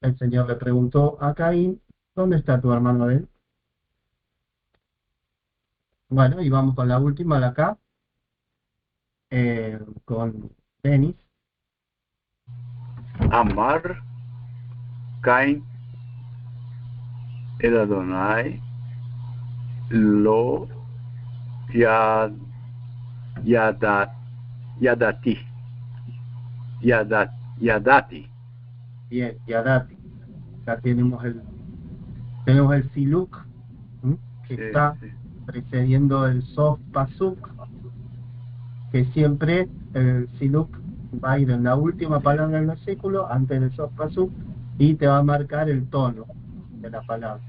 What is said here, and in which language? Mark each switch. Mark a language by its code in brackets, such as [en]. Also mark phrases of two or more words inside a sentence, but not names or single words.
[es] El Señor le preguntó a Caín, ¿dónde está tu hermano Abel? Bueno, y vamos con la última de acá, con Denis. [he] אמר קין אל אדוני לא יד, ידעתי. [es] Yadati. Bien, Yadati. Acá tenemos el Siluk, que Sí, está sí. precediendo el Sof Pasuk, que siempre el Siluk va a ir en la última palabra del versículo, antes del Sof Pasuk, y te va a marcar el tono de la palabra.